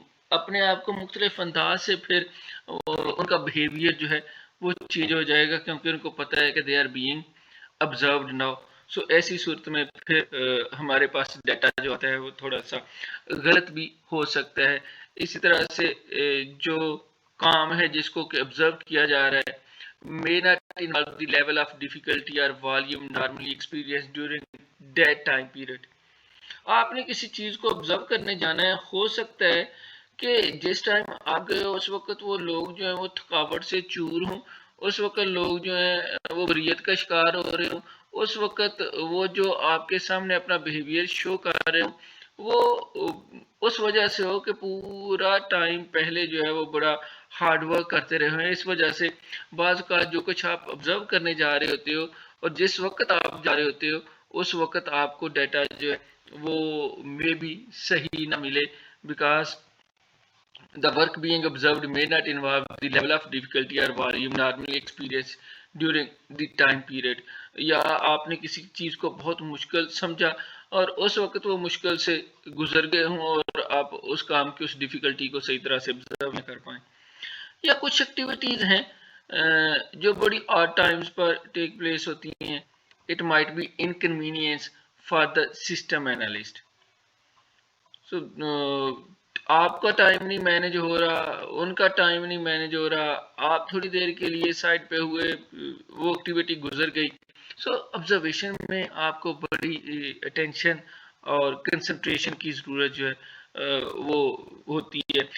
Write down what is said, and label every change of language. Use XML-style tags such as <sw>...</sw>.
<ur>اپنے آپ کو مختلف انداز سے پھر ان کا بیہیویئر جو ہے وہ چینج ہو جائے گا, کیونکہ ان کو پتہ ہے کہ</ur> <en>They are being observed now.</en> <ur>سو ایسی صورت میں پھر ہمارے پاس ڈیٹا جو آتا ہے وہ تھوڑا سا غلط بھی ہو سکتا ہے. اسی طرح سے جو کام ہے جس کو کہ observe کیا جا رہا ہے</ur> <en>may not involve the level of difficulty or volume normally experienced during that time period.</en> <ur>آپ نے کسی چیز کو observe کرنے جانا ہے, ہو سکتا ہے کہ جس ٹائم آپ گئے ہو اس وقت وہ لوگ جو ہیں وہ تھکاوٹ سے چور ہوں, اس وقت لوگ جو ہیں وہ بریت کا شکار ہو رہے ہوں, اس وقت وہ جو آپ کے سامنے اپنا بیہیویئر شو کر رہے ہوں وہ اس وجہ سے ہو کہ پورا ٹائم پہلے جو ہے وہ بڑا ہارڈ ورک کرتے رہے ہیں. اس وجہ سے بعض کا جو کچھ آپ آبزرو کرنے جا رہے ہوتے ہو اور جس وقت آپ جا رہے ہوتے ہو اس وقت آپ کو ڈیٹا جو ہے وہ میں بھی صحیح نہ ملے,</ur> <en>Because the work being observed may not involve the level of difficulty or volume normally experienced during the time period.</en> <ur>یا آپ نے کسی چیز کو بہت مشکل سمجھا اور اس وقت وہ مشکل سے گزر گئے ہوں اور آپ اس کام کی اس ڈیفیکلٹی کو صحیح طرح سے observe نہ کر پائیں. یا کچھ ایکٹیویٹیز ہیں جو بڑی آڈ ٹائمز پر ٹیک پلیس ہوتی ہیں.</ur> <en>It might be inconvenience for the system analyst.</en> <ur>سو آپ کا ٹائم نہیں مینج ہو رہا, ان کا ٹائم نہیں مینج ہو رہا, آپ تھوڑی دیر کے لیے سائڈ پہ ہوئے, وہ ایکٹیویٹی گزر گئی. سو آبزرویشن میں آپ کو بڑی اٹینشن اور کنسنٹریشن کی ضرورت جو ہے وہ ہوتی ہے.</ur>